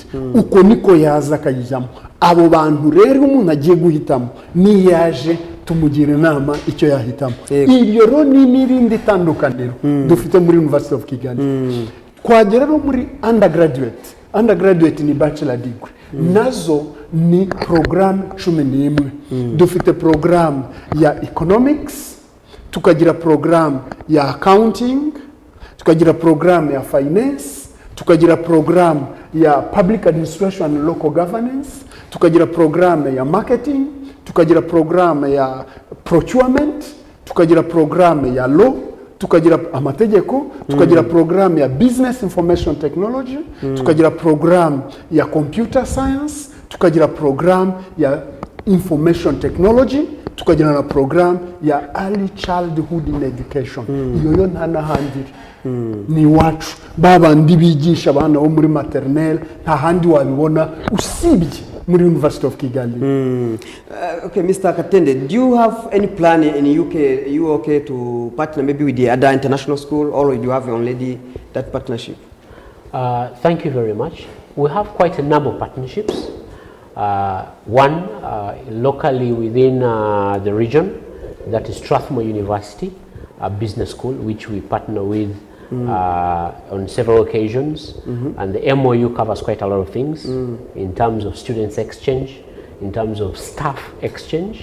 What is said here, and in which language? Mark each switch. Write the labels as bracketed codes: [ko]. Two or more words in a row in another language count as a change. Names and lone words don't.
[rw] Uko niko yaza akayijyamo. Abo bantu rero umuntu agiye guhitamo ni yaje tumugira inama icyo yahitamo. Iyo rero ni n'irindi tandukaniro dufite muri University of Kigali. Twagera no muri undergraduate ni [en] bachelor degree, [rw] nazo ni program 11. Dufite program ya economics, tukagira program ya accounting, tukagira program ya finance, tukagira program [en] ya public administration and local governance, [rw] tukagira program ya marketing, tukagira program ya procurement, tukagira program ya law, tukagira amategeko, tukagira program ya [en] business information technology, [rw] tukagira program ya [en] computer science, [rw] tukagira program ya [en] information technology, [rw] tukagira na program ya [en] early childhood in education. [rw] Iyo nta n'ahandi ni iwacu, babandi bigisha abana bo muri maternelle, nta handi wabibona usibye muri University of Kigali. [en] Okay, Mr. Katende, do you have any plan in UK? Are you okay to partner maybe with the other international school, or do you have already that partnership? Thank you very much. We have quite a number of partnerships. One locally within the region, that is Strathmore University, a business school which we partner with on several occasions, and the MOU covers quite a lot of things in terms of students exchange, in terms of staff exchange.